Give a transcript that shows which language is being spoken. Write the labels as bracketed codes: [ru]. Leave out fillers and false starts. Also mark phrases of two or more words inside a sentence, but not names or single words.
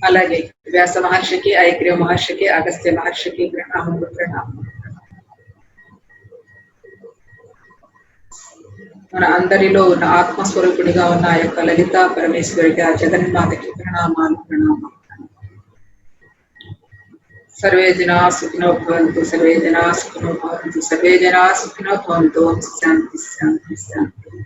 [te] అలాగే వ్యాస మహర్షికి, ఐగ్రీవ మహర్షికి, అగస్త్య మహర్షికి ప్రణామములు ప్రణామములు. మన అందరిలో ఉన్న ఆత్మస్వరూపుడిగా ఉన్న ఆ యొక్క లలిత పరమేశ్వరికి, ఆ జగన్మాతకి ప్రణామాలు ప్రణామాలు. [sa] सर्वे जना सुखिनो भवन्तु, सर्वे जना सुखिनो भवन्तु, सर्वे जना सुखिनो भवन्तु. शांति शांति शांति.